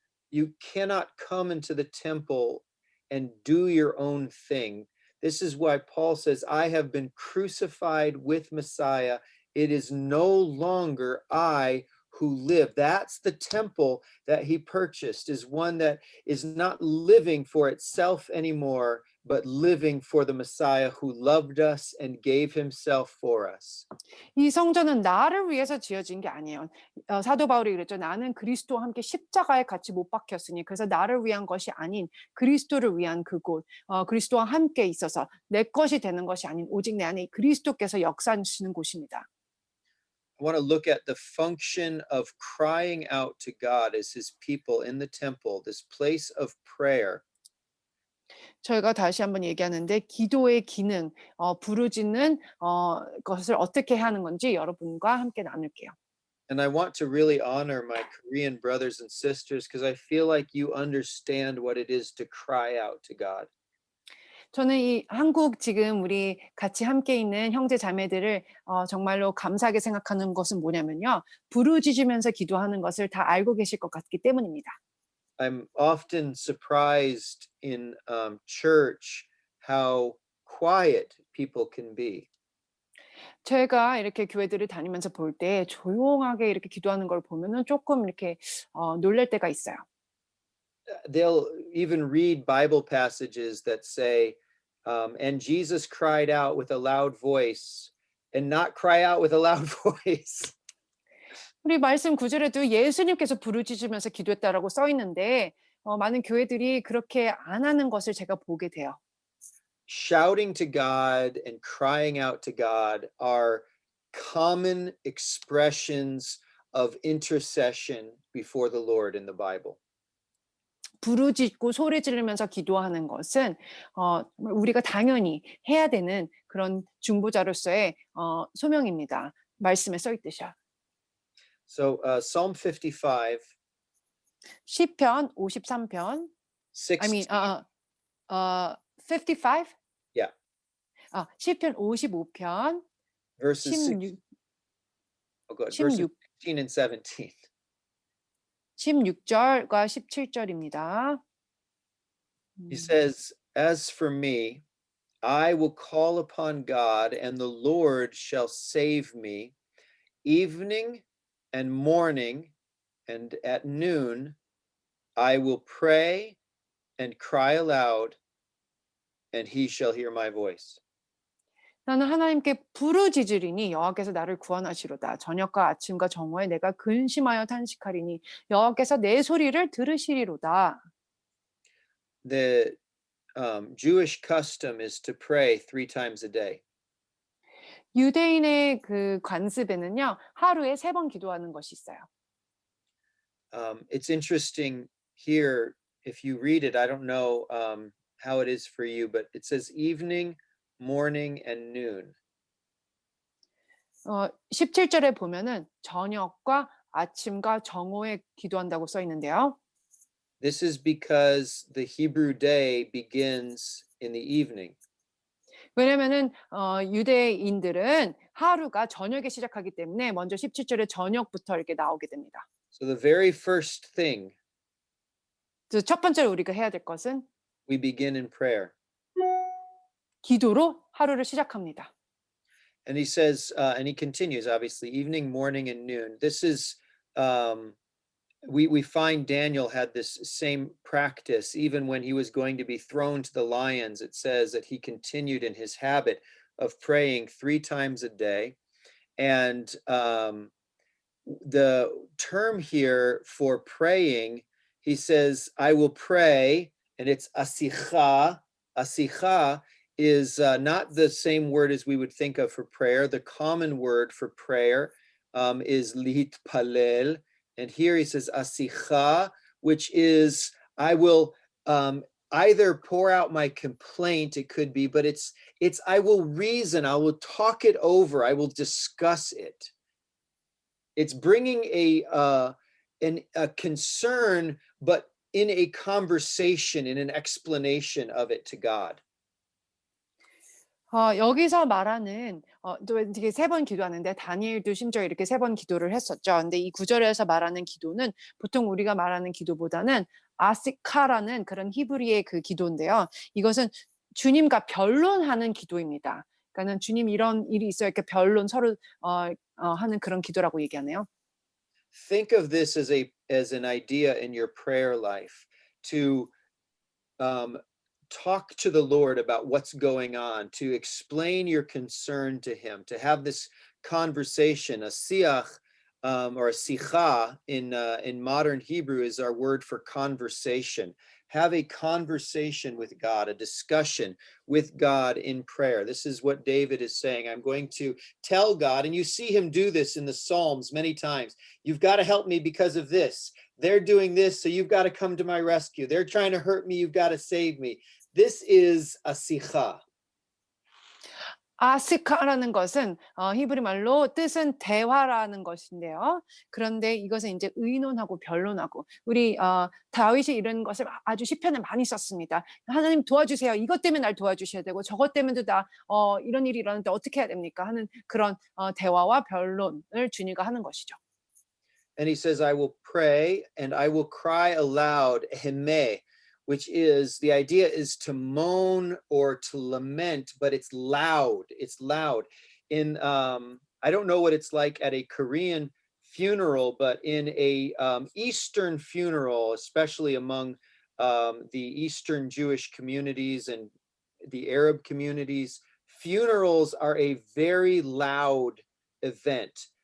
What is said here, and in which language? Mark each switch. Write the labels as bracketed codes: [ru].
[en] You cannot come into the temple and do your own thing. This is why Paul says, I have been crucified with Messiah. It is no longer I who live. That's the temple that he purchased, is one that is not living for itself anymore, but living for the Messiah who loved us and gave himself for us. [ko] 이 성전은 나를 위해서 지어진 게 아니에요. 사도 바울이 그랬죠. 나는 그리스도와 함께 십자가에 같이 못 박혔으니 그래서 나를 위한 것이 아닌 그리스도를 위한 그곳, 그리스도와 함께 있어서 내 것이 되는 것이 아닌 오직 내 안에 그리스도께서 역사하시는 곳입니다. [en] I want to look at the function of crying out to God as his people in the temple, this place of prayer. [ko] 저희가 다시 한번 얘기하는데 기도의 기능, 부르짖는 것을 어떻게 하는 건지 여러분과 함께 나눌게요. [en] And I want to really honor my Korean brothers and sisters because I feel like you understand what it is to cry out to God. [ko] 저는 이 한국 지금 우리 같이 함께 있는 형제 자매들을 정말로 감사하게 생각하는 것은 뭐냐면요. 부르짖으면서 기도하는 것을 다 알고 계실 것 같기 때문입니다. [en] I'm often surprised in church how quiet people can be. [ko] 제가 이렇게 교회들을 다니면서 볼 때 조용하게 이렇게 기도하는 걸 보면은 조금 이렇게 놀랄 때가 있어요. [en] They'll even read Bible passages that say, and Jesus cried out with a loud voice, and not cry out with a loud voice. [ko] 우리 말씀 구절에도 예수님께서 부르짖으면서 기도했다라고 써 있는데 많은 교회들이 그렇게 안 하는 것을 제가 보게 돼요. [en] Shouting to God and crying out to God are common expressions of intercession before the Lord in the Bible. [ko] 부르짖고 소리 지르면서 기도하는 것은 우리가 당연히 해야 되는 그런 중보자로서의 소명입니다. 말씀에 써 있듯이요. [en] So Psalm 55, [ko] 시편 53편. [en] 16. I mean 55? Yeah. [ko] 시편 55편 [en] Verses 16 oh, go ahead. Verses 16 16 and 17. [ko] 16절과 17절입니다. [en] He says, as for me, I will call upon God, and the Lord shall save me. Evening and morning and at noon, I will pray and cry aloud, and he shall hear my voice. [ko] 나는 하나님께 부르짖으리니 여호와께서 나를 구원하시로다. 저녁과 아침과 정오에 내가 근심하여 탄식하리니 여호와께서 내 소리를 들으시리로다. [en] The Jewish custom is to pray 3 times a day. [ko] 유대인의 그 관습에는요. 하루에 3번 기도하는 것이 있어요. [en] It's interesting here, if you read it, I don't know how it is for you, but it says evening, morning, and noon. [ko] 17절에 보면은 저녁과 아침과 정오에 기도한다고 써 있는데요. [en] This is because the Hebrew day begins in the evening. [ko] 왜냐면은 유대인들은 하루가 저녁에 시작하기 때문에 먼저 17절에 저녁부터 이렇게 나오게 됩니다. [en] So the very first thing [ko] 그래서 첫 번째로 우리가 해야 될 것은 [en] We begin in prayer. [ko] 기도로 하루를 시작합니다. [en] And he says, and he continues, obviously, evening, morning, and noon. This is, we find Daniel had this same practice even when he was going to be thrown to the lions. It says that he continued in his habit of praying 3 times a day. And the term here for praying, he says, I will pray, and it's asicha. Asicha is not the same word as we would think of for prayer. The common word for prayer is litpalel. And here he says asicha, which is I will either pour out my complaint, it could be, but it's I will reason, I will talk it over, I will discuss it. It's bringing a concern, but in a conversation, in an explanation of it to God. [ko] 여기서 말하는 또 이게 3번 기도하는데 다니엘도 심지어 이렇게 3번 기도를 했었죠. 근데 이 구절에서 말하는 기도는 보통 우리가 말하는 기도보다는 아시카라는 그런 히브리의 그 기도인데요. 이것은 주님과 변론하는 기도입니다. 그러니까는 주님 이런 일이 있어요. 이렇게 변론 서로 하는 그런 기도라고 얘기하네요. [en] Think of this as an idea in your prayer life to talk to the Lord about what's going on, to explain your concern to him, to have this conversation. A siach or a sicha in modern Hebrew is our word for conversation. Have a conversation with God, a discussion with God in prayer. This is what David is saying. I'm going to tell God, and you see him do this in the Psalms many times. You've got to help me because of this. They're doing this, so you've got to come to my rescue. They're trying to hurt me, you've got to save me. This is a sicha. [ko] 아시카라는 것은 히브리 말로 뜻은 대화라는 것인데요. 그런데 이것은 이제 의논하고 변론하고 우리 다윗이 이런 것을 아주 시편에 많이 썼습니다. 하나님 도와주세요. 이것 때문에 날 도와주셔야 되고 저것 때문에도 나 이런 일이 일어났는데 어떻게 해야 됩니까? 하는 그런 대화와 변론을 주님과 하는 것이죠. [en] And he says, I will pray and I will cry aloud, heme, which is the idea is to moan or to lament, but it's loud. It's loud. In I don't know what it's like at a Korean funeral, but in a Eastern funeral, especially among the Eastern Jewish communities and the Arab communities, funerals are a very loud event.